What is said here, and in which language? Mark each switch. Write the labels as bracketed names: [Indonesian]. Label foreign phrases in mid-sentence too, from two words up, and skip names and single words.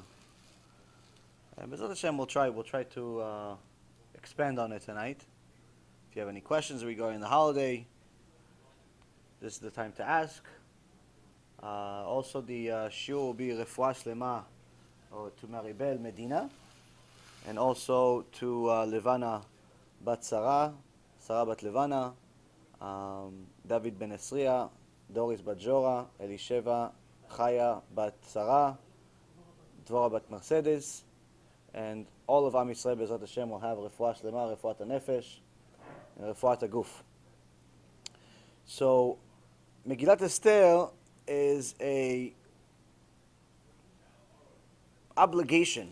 [English] And [Hebrew] בעזרת השם, [English] we'll try to expand on it tonight. If you have any questions regarding the holiday, this is the time to ask. Also, the shiur will be [Hebrew] רפואה שלמה, [English] or to Maribel Medina, and also to Levana Bat Sarah Bat Levana, David Ben Esriya, Doris Bat Jora, Elisheva Chaya Bat Sarah, Dvora Bat Mercedes, and all of [Hebrew] עם ישראל בעזרת השם [English] will have [Hebrew] רפואה שלמה, רפואת הנפש, [English] and [Hebrew] רפואת הגוף. [English] So, Megillat Esther is a obligation.